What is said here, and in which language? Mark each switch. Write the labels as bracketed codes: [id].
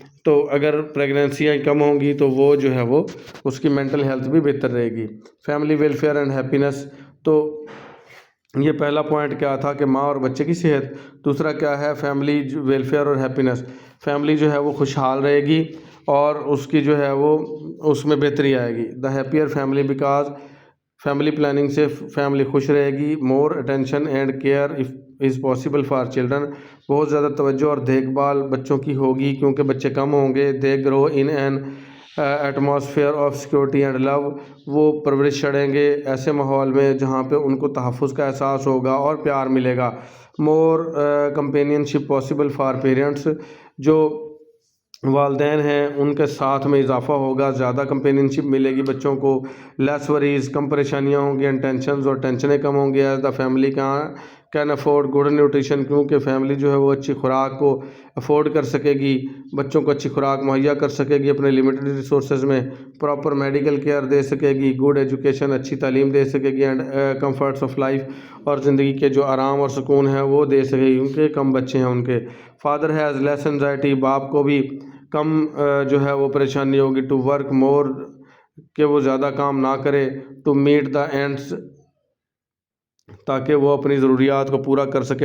[ur] تو اگر پریگننسیاں کم ہوں گی تو وہ جو ہے وہ اس کی مینٹل ہیلتھ بھی بہتر رہے گی. [en] family welfare and happiness, [ur] تو یہ پہلا پوائنٹ کیا تھا کہ ماں اور بچے کی صحت. دوسرا کیا ہے؟ فیملی ویلفیئر اور ہیپینس، فیملی جو ہے وہ خوشحال رہے گی اور اس کی جو ہے وہ اس میں بہتری آئے گی. [en] the happier family because, [ur] family planning سے فیملی خوش رہے گی. [en] more attention and care is possible for children, [ur] بہت زیادہ توجہ اور دیکھ بھال بچوں کی ہوگی کیونکہ بچے کم ہوں گے. [en] they grow in an atmosphere of security and love, [ur] وہ پرورش چڑھیں گے ایسے ماحول میں جہاں پہ ان کو تحفظ کا احساس ہوگا اور پیار ملے گا. [en] more companionship possible for parents, [ur] جو والدین ہیں ان کے ساتھ میں اضافہ ہوگا، زیادہ کمپینین شپ ملے گی بچوں کو. [en] less worries, [ur] کم پریشانیاں ہوں گی. [en] and tensions, [ur] اور ٹینشنیں کم ہوں گی. [en] as the family can afford good nutrition, [ur] کیونکہ فیملی جو ہے وہ اچھی خوراک کو افورڈ کر سکے گی، بچوں کو اچھی خوراک مہیا کر سکے گی اپنے لمیٹڈ ریسورسز میں. پراپر میڈیکل کیئر دے سکے گی. [en] good education, [ur] اچھی تعلیم دے سکے گی. [en] and comforts of life, [ur] اور زندگی کے جو آرام اور سکون ہے وہ دے سکے گی کیونکہ کم بچے ہیں ان کے. [en] father has less anxiety, [ur] باپ کو بھی کم جو ہے وہ پریشانی ہوگی. [en] to work more, [ur] کہ وہ زیادہ کام نہ کرے. [en] to meet the ends, [ur] تاکہ وہ اپنی ضروریات کو پورا کر سکے.